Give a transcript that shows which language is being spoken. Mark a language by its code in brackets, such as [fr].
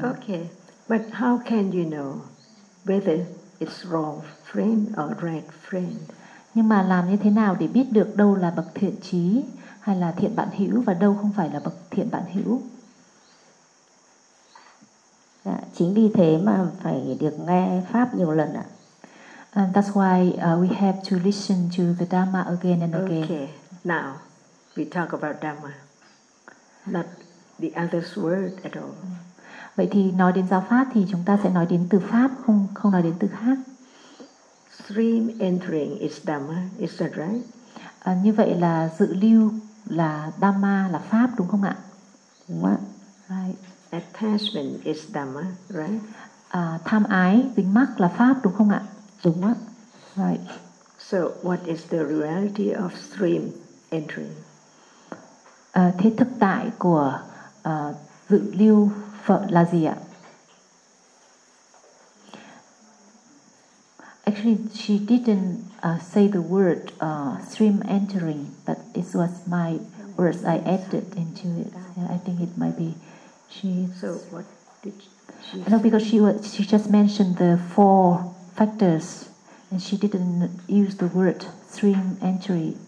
[en] Okay, but how can you know whether it's wrong friend or right friend? [vi] Nhưng mà làm như thế nào để biết được đâu là bậc thiện trí hay là thiện bạn hữu và đâu không phải là bậc thiện bạn hữu? Dạ, chính vì thế mà phải được nghe pháp nhiều lần ạ. [en] And that's why we have to listen to the Dhamma again and again. Okay, now we talk about Dhamma, not the other's word at all. [vi] Vậy thì nói đến giáo pháp thì chúng ta sẽ nói đến từ pháp, không nói đến từ khác. [en] Stream entering is Dhamma, is that right? [vi] Như vậy là dự lưu là Dhamma, là pháp đúng không ạ? Đúng ạ. [en] Right. Attachment is Dhamma, right? [vi] Tham ái, dính mắc là pháp đúng không ạ? Đúng ạ. [en] Right. So what is the reality of stream entering? [vi] Thế thực tại của dự lưu Phật là gì ạ? [en] Actually, she didn't say the word stream entering, but it was my words. I added into it. I think it might be she. So what did she say? No, because she just mentioned the four factors, and she didn't use the word stream entry.